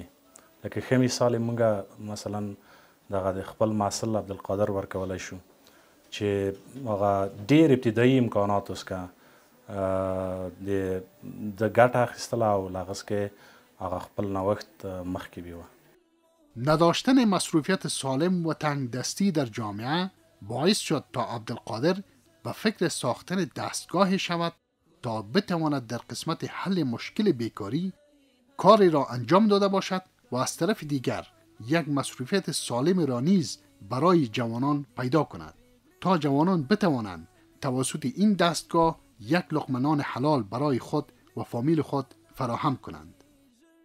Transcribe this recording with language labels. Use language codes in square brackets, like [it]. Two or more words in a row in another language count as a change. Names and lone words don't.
[ps] لکه ښه مثال یې موږ مثلا دغه د خپل محصل عبدالقادر ورکولی شو چې هغه ډېر ابتدایي امکاناتو څخه د ګټه اخیستله او له هغه څخه هغه خپل نوښت مخکې بیوه. [fa] نداشتن مصروفیت سالم و تنگ دستی در جامعه باعث شد تا عبدالقادر به فکر ساختن دستگاهی شود تا بتواند در قسمت حل مشکل بیکاری کاری را انجام داده باشد و از طرف دیگر یک مصروفیت سالم را نیز برای جوانان پیدا کند تا جوانان بتوانند توسط این دستگاه یک لقمه نان حلال برای خود و فامیل خود فراهم کنند.